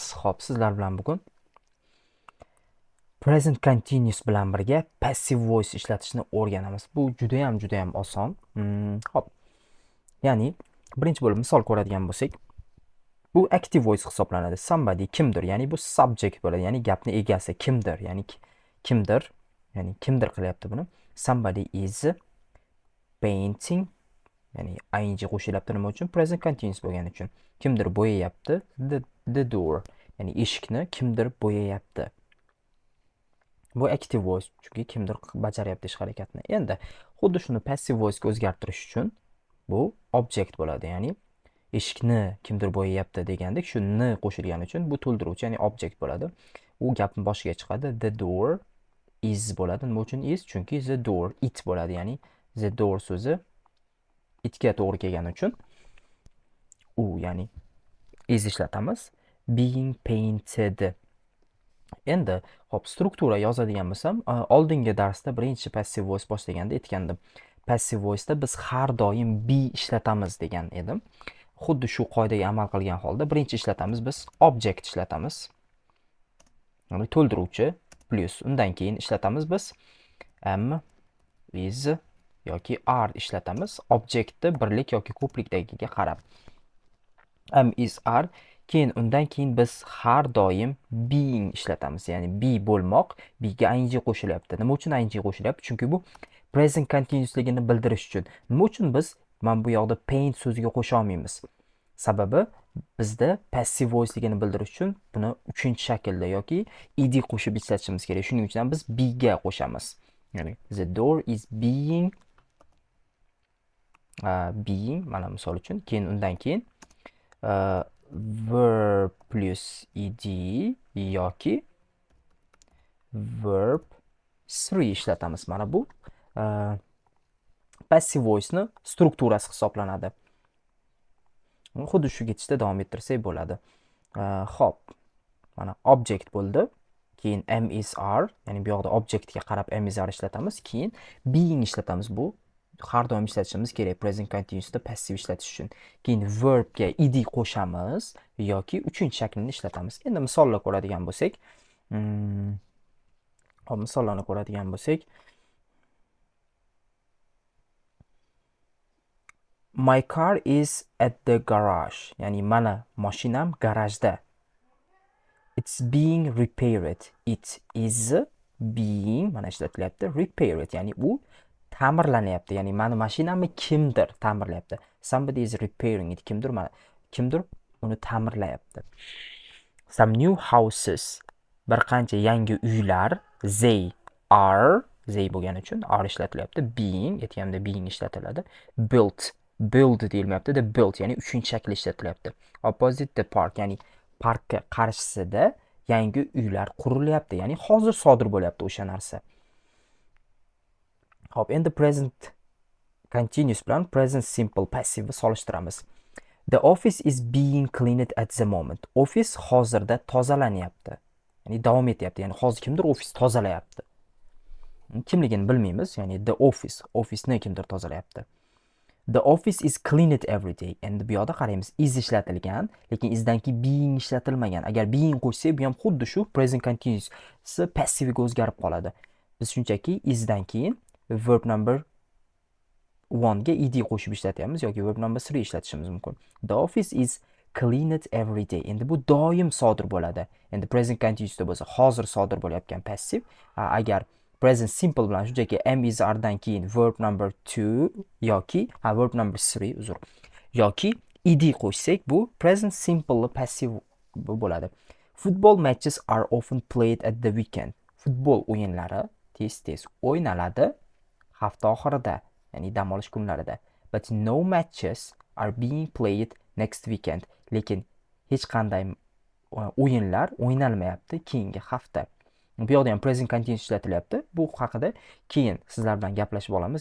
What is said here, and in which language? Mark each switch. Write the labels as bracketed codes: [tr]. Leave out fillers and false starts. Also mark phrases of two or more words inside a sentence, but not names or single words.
[uz] Xo'p, sizlar bilan bugun [en] present continuous [uz] bilan birga [en] passive voice [uz] ishlatishni o'rganamiz. Bu juda ham oson. Xo'p. Ya'ni birinchi bo'lib misol ko'radigan bo'lsak, bu [en] active voice [uz] hisoblanadi. Somebody kimdir, ya'ni bu subject bo'ladi, ya'ni gapni egasi kimdir, ya'ni kimdir, ya'ni kimdir qilyapti buni. [en] Somebody is painting, [uz] ya'ni ing qo'shilyapti nima uchun? Present continuous bo'lgani uchun. Kimdir bo'yayapti, [en] the door, [uz] ya'ni eshikni kimdir bo'yayapti. Bu [en] active voice, [uz] chunki kimdir bajaryapti ish harakatni. Endi xuddi shuni [en] passive voice [uz] ga o'zgartirish uchun bu object bo'ladi, ya'ni eshikni kimdir bo'yayapti degandek, shu ni qo'shilgani uchun bu to'ldiruvchi, ya'ni object bo'ladi. U gapni boshiga chiqadi. [en] The door is [uz] bo'ladi. Nima uchun is? Chunki [en] the door it [uz] bo'ladi, ya'ni [en] the door [uz] so'zi itga to'g'ri kelgani uchun u, ya'ni is ishlatamiz. [en] Being painted. [uz] Endi hop, struktura yozadigan bo'lsam, oldingi darsda birinchi [en] passive voice [uz] boshlaganda aytgandim. [en] Passive voice [uz] da biz har doim be ishlatamiz degan edim. Xuddi shu qoidaga amal qilgan holda birinchi ishlatamiz, biz object ishlatamiz. Ya'ni to'ldiruvchi plus undan keyin ishlatamiz biz [en] am, is [uz] yoki are ishlatamiz. Objektni birlik yoki ko'plikdagiga qarab. [en] Am, is, are. [uz] Keyin undan keyin biz har doim being ishlatamiz. Ya'ni be bo'lmoq, be ga ing qo'shilyapti. Nima uchun ing qo'shilyapti? Chunki bu [en] present continuousligini [uz] bildirish uchun. Nima uchun biz mana bu yoqda paint so'ziga qo'sha olmaymiz? Sababi bizda [en] passive voiceligini [uz] bildirish uchun buni 3-shaklda yoki ed qo'shib ishlatishimiz kerak. Shuning uchun ham biz be ga qo'shamiz. [en] Ya'ni the door is being being, [uz] mana misol uchun. Keyin undan keyin [en] verb plus ed [uz] yoki [en] verb 3 [uz] ishlatamiz. Mana bu [en] passive voice [uz] ni strukturasi hisoblanadi. Xuddi shu ketishda davom ettirsak bo'ladi. Xo'p, mana object bo'ldi. [en] Keyin am, is, are, [uz] ya'ni bu yoqda objectga qarab [en] am, is, are [uz] ishlatamiz. Keyin being ishlatamiz. Bu har doim ishlatishimiz kerak [en] present continuousda [uz] passive ishlatish uchun. Keyin verb ga ed qo'shamiz yoki 3-shaklini ishlatamiz. Endi misollar ko'radigan bo'lsak, hop, misollarni ko'radigan bo'lsak, [en] my car is at the garage, [uz] ya'ni mana mashinam garajda. [en] It's being repaired. It is being, [uz] mana ishlatilyapti, repaired, ya'ni u ta'mirlanyapti. Ya'ni mani mashinamni kimdir ta'mirlayapti. [en] Somebody is repairing it. [uz] Kimdir uni ta'mirlayapti. [en] Some new houses, [uz] bir qancha yangi uylar, [en] they are, [uz] they bo'lgani uchun are ishlatilyapti. Being, aytganimda being ishlatiladi. [en] Built, build deyilmayapti, the built, [uz] ya'ni 3-shakl ishlatilyapti. [en] Opposite the park, [uz] ya'ni parkka qarshisida yangi uylar qurilyapti, ya'ni hozir sodir bo'lyapti o'sha narsa. Hop, endi [en] present continuous [uz] bilan [en] present simple passive [uz] solishtiramiz. [en] The office is being cleaned at the moment. [uz] Office hozirda tozalanyapti. Ya'ni davom etyapti. Ya'ni hozir kimdir ofis tozalayapti. Kimligini bilmaymiz. Ya'ni [en] the office, [uz] office ni kimdir tozalayapti. [en] The office is cleaned every day. [uz] Endi bu yoqda qaraymiz, is ishlatilgan, lekin isdan keyin being ishlatilmagan. Agar being qo'shsak, bu ham xuddi shu [en] present continuous passive [uz] ga o'zgarib qoladi. Biz shunchaki isdan keyin [en] verb number 1 [uz] ga ed qo'shib ishlatyapmiz yoki [en] verb number 3 [uz] ishlatishimiz mumkin. [en] The office is cleaned every day. [uz] Endi bu doim sodir bo'ladi. Endi [en] present continuous [uz] bo'lsa hozir sodir bo'layotgan passive. Agar [en] present simple [uz] bilan shunchaki [en] am, is, are [uz] dan keyin [en] verb number 2 [uz] yoki [en] verb number 3 [uz] uzr yoki ed qo'shsak, bu [en] present simple passive [uz] bo'ladi. [en] Football matches are often played at the weekend. [uz] Futbol o'yinlari tez o'ynaladi hafta oxirida, ya'ni dam olish kunlarida. [en] But no matches are being played next weekend. [uz] Lekin hech qanday o'yinlar o'ynalmayapti keyingi hafta. Bu yoqda ham [en] present continuous [uz] ishlatilyapti. Bu haqida keyin sizlar bilan gaplashib olamiz.